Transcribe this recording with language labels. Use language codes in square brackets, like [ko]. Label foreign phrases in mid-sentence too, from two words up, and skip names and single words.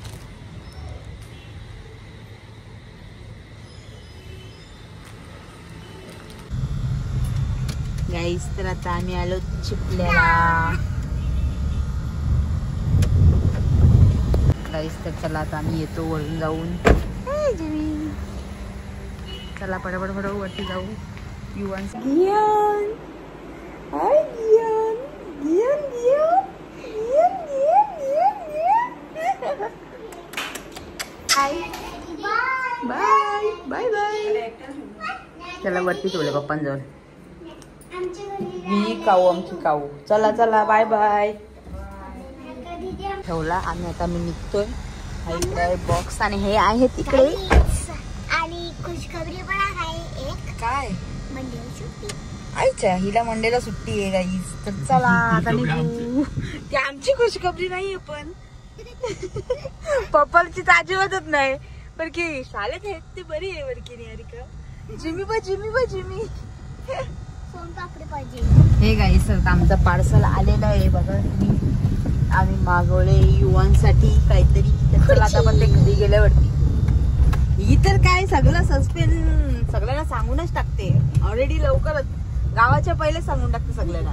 [mr] गाईस तर आता आम्ही आलो चिपल्याला. गाईस तर चला आता आम्ही येतो वरून जाऊन. चला पटापट वरती जाऊ. युवन गियान, हाय गियान, गियान गियान गियान गियान गियान. [en] hi bye bye bye. [mr] चला वरती ठेवले पप्पांजवळ. ही काऊ आमची काऊ. चला चला [en] bye bye. [mr] ठेवला आम्ही. आता मी निघतोय. हा इकडे बॉक्स आणि हे आहे तिकडे. आणि खुशखबरी पण आहे एक. काय मंडेला सुट्टी. आईच्या हिला मंडेला सुट्टी आहे गाईस. तर चला आता निघू. ती आमची खुशखबरी नाहीये पण पप्पाची अजिबातच नाही. पण की शाळेत आहेत ते बरी आहे. बरकी निहारिका. जिमी बा जिमी बा जिमी. सोनपापडी पाहिजे. हे गाईस तर आमचं पार्सल आलेलं आहे बघा तुम्ही. आम्ही मागवले युवांसाठी काहीतरी. चला आता पण ते घरी गेल्यावरती. ही तर काय सगळं सस्पेन्स सगळ्यांना सांगूनच टाकते. ऑलरेडी लवकरच गावाच्या पहिले सांगून टाकते सगळ्यांना.